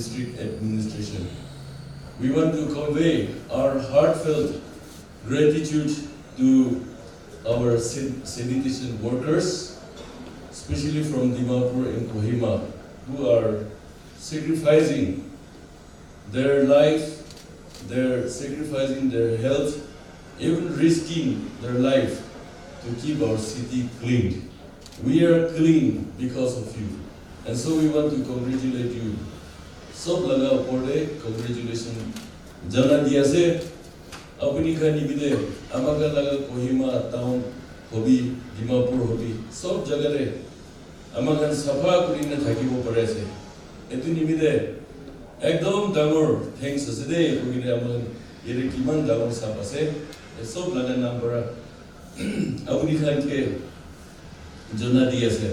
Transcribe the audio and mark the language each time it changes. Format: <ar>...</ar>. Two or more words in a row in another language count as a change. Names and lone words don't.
<en>District Administration, we want to convey our heartfelt gratitude to our sanitation workers, especially from Dimapur and Kohima, who are sacrificing their life, they're sacrificing their health, even risking their life to keep our city clean. We are clean because of you, and so we want to congratulate you.</en> <nag>Sob laga uporde congratulations. Jana diya se apni khani bide amaga laga Kohima town hobi, Dimapur hobi, sob jaga re amagan safa kurina thakibo pare ase. Etu nimide ekdom dangor thanks ase de kogine amagan ere kiman dangor sap ase. Sob laga number apni khan ke jana diya se.</nag>